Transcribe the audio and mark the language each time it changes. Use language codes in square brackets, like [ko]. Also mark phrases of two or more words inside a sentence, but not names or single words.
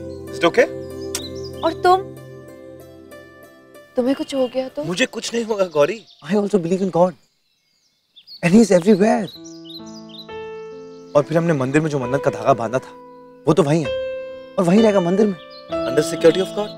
[en] Is it okay? [hi] और तुम्हें कुछ हो गया तो? मुझे कुछ नहीं होगा गौरी। [en] I also believe in God, and He is everywhere. [hi] और फिर हमने मंदिर में जो मन्नत का धागा बांधा था, वो तो वहीं है, और वहीं रहेगा मंदिर में, [en] under security of God.